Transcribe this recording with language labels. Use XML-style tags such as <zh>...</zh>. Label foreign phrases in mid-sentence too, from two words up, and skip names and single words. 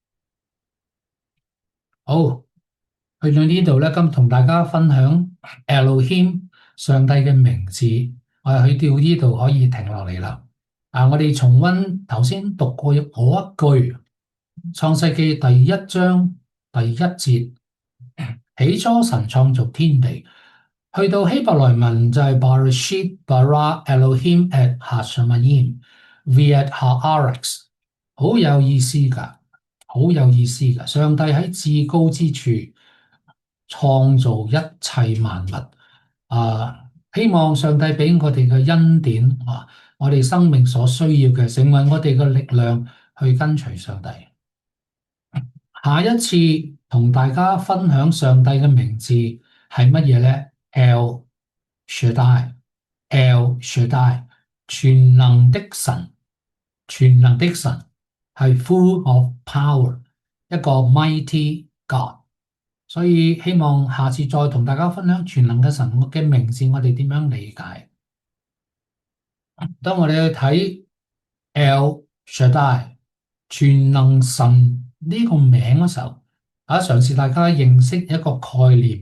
<yue>好，去到呢度咧，今日同大家分享 Elohim 上帝嘅名字，我哋去到呢度可以停落嚟啦。我哋重溫頭先讀過嗰一句創世記第一章第一節，起初神創造天地。去到希伯來文就係</yue> <he>בראשית ברא אלהים את השמים ואת הארץ,</he> <yue>好有意思㗎，好有意思㗎。上帝喺至高之處創造一切萬物。希望上帝俾我哋嘅恩典我哋生命所需要嘅，成為我哋嘅力量去跟隨上帝。下一次同大家分享上帝嘅名字係乜嘢呢？ El Shaddai，El Shaddai，全能的神，全能的神係</yue> <en>full of power，</en> <yue>一個</yue> <en>mighty God。</en> <yue>所以希望下次再同大家分享全能嘅神嘅名字，我哋點樣理解？當我哋去睇 El Shaddai 全能神呢個名嘅時候，嘗試大家認識一個概念。</yue>